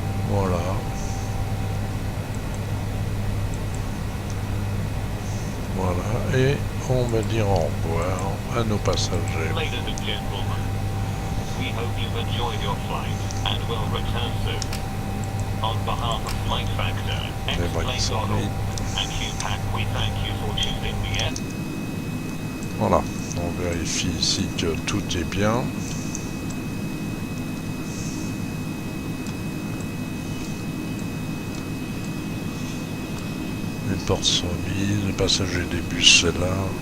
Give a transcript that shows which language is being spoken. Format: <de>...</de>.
<fr>Voilà. Voilà. Et on va dire au revoir à nos passagers.</fr> <en>Ladies and gentlemen, we hope you've enjoyed your flight and will return soon. On behalf of Flight Factor, X-Plane and QPAC, we thank you for choosing the air.</en> <fr>Voilà, on vérifie ici que tout est bien. Les portes sont mises, les passagers des bus c'est là.</fr>